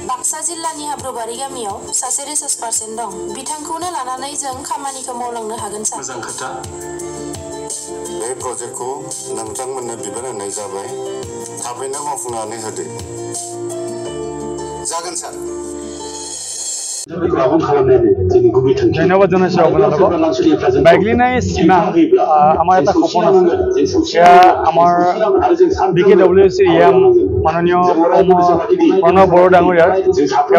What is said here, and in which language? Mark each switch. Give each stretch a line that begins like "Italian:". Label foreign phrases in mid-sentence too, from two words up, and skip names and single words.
Bodo: बाक्सा जिल्लानि हाब्रुबारि गामियाव सासे रिसार्च पार्सन दं बिथांखौनो लानानै जों खामानिखौ मावलांनो हागोन सार मोजां खोथा बे प्रजेक्टखौ नोंथांमोननो बिबान होनाय जाबाय थाबैनो मावफुंनानै होदो जागोन सार
Assamese: ধন্যবাদ জনাইছোঁ আপোনালোকক বাইকলিনাই সীমা আমাৰ এটা সপোন আছে এয়া আমাৰ BKWC মাননীয় প্ৰণৱ বড়ো ডাঙৰীয়াৰ তেওঁৰ